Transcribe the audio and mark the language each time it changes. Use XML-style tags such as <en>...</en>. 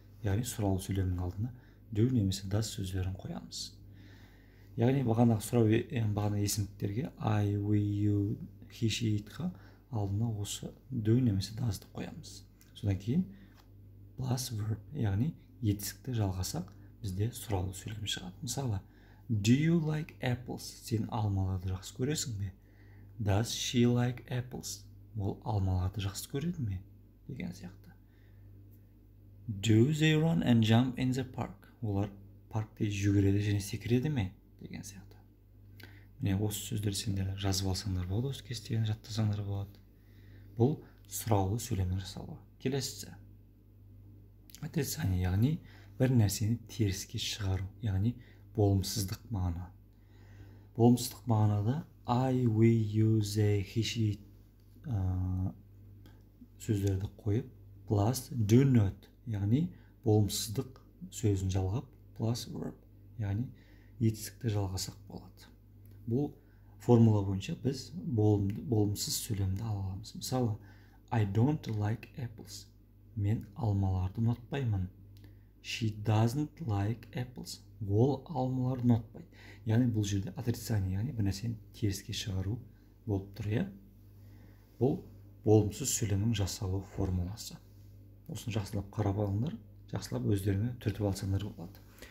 <kk>Яғни сұраулы сөйлемнің алдына do немесе does сөздерін қоямыз. Яғни бағана есімдіктерге I, we, you, he, she, itқа алдына осы do немесе does'ты қоямыз. Содан кейін plus verb, яғни етістікті жалғасақ, бізде сұраулы сөйлем шығады.</kk> <en>Мысалы, do you like apples?</en> <kk>Сен алмаларды жақсы көресің бе?</kk> <en>Does she like apples?</en> <kk>Ол алмаларды жақсы көреді ме? Деген сияқты.</kk> <en>Do they run and jump in the park?</en> <kk>Олар паркте жүгіреді және секіреді ме? Деген сияқты. Міне осы сөздер сендер жазып алсаңдар болады, осы кестені жаттасаңдар болады. Бұл сұраулы сөйлемді жасауға. Келесісі. Отрицание, яғни бір нәрсені теріске шығару, яғни болымсыздық мағына. Болымсыздық мағынада I, we, you, they, he, she сөздерді қойып, plus do not, яғни болымсыздық сөзін жалғап, plus verb, яғни етістікті жалғасақ болады. Бұл формула бойынша біз болымсыз сөйлемді ала аламыз.</kk> <en>Мысалы, I don't like apples.</en> <kk>Мен алмаларды ұнатпаймын.</kk> <en>She doesn't like apples.</en> <kk>Ол алмаларды ұнатпайды. Яғни бұл жерде отрицание, яғни бір нәрсені теріске шығару болып тұр, иә? Бұл болымсыз сөйлемнің жасалу формуласы. Осыны жақсылап қарап алыңдар, жақсылап өздеріңе түртіп алсаңдар болады.</kk>